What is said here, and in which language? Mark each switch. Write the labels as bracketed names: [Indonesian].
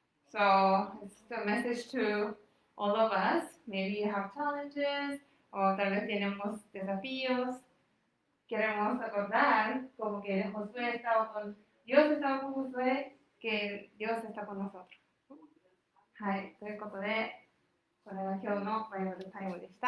[English] So it's a message to all of us. Maybe you have challenges [Spanish] o tal vez tenemos desafíos. Queremos acordar como que Josué estaba con Dios, estaba con Josué, que Dios está con nosotros. [Japanese] はい、ということで、これが今日のバイブルタイムでした。